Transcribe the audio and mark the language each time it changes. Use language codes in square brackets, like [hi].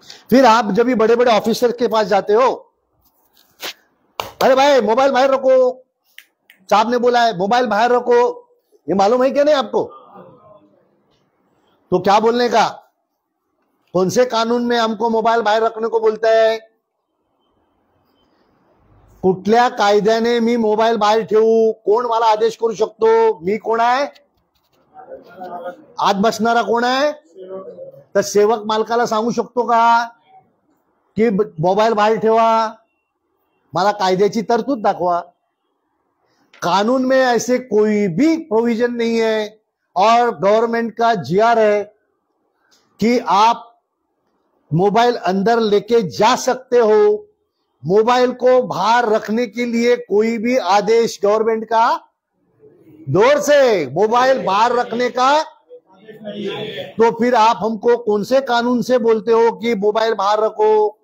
[hi] फिर आप जब भी बड़े बड़े ऑफिसर के पास जाते हो, अरे भाई मोबाइल बाहर रखो, साहब ने बोला है मोबाइल बाहर रखो, ये मालूम है क्या नहीं आपको? तो क्या बोलने का? कौन से कानून में हमको मोबाइल बाहेर रखने को बोलता है? [mr] कुठल्या कायद्याने मी मोबाईल बाहेर ठेवू? कोण मला आदेश करू शकतो? मी कोण आहे? आत बसणारा कोण आहे? तर सेवक मालकाला सांगू शकतो का की मोबाईल बाहेर ठेवा? मला कायद्याची तरतूद दाखवा। [hi] कानून में ऐसे कोई भी प्रोविजन नहीं है और गवर्नमेंट का जीआर है कि आप मोबाइल अंदर लेके जा सकते हो। मोबाइल को बाहर रखने के लिए कोई भी आदेश गवर्नमेंट का दौर से मोबाइल बाहर रखने का, तो फिर आप हमको कौन से कानून से बोलते हो कि मोबाइल बाहर रखो?